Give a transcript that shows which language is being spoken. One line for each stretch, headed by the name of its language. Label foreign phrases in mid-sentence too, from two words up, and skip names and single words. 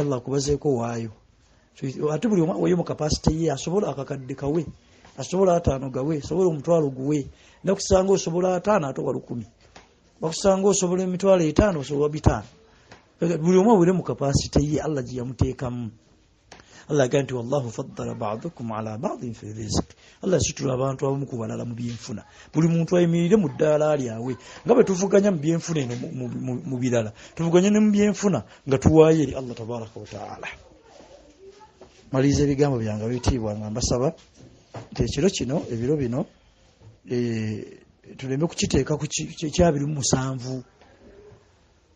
Ganda: Allah akubazeeko waayo ate buli oyo mu kapasite ye asobola akakadde kawe asobola 5 gawe asobola omutwalo guwe nakusanga osobola 5 ate wa 10 bakusanga osobola emitwalo 5 osobola 5 buli omu buli mu kapasite ye Allah gye yamuteekamu Allah ganti
Arabic: والله فضل بعضكم على بعض في الرزق
Ganda: Allah situla abantu abamu ku balala mu byenfuna buli muntu ayimirire mu ddaala lyawe nga bwe tuvuganya mu byenfuna eno mu birala tuvuganya ne mu byenfuna nga tuwaaye eri Allah
Arabic: تبارك وتعالى
Ganda: maliza ebigambo byange bitiibwa nga mbasaba nti ekiro kino ebiro bino tulembe kukiteeka ku kya 27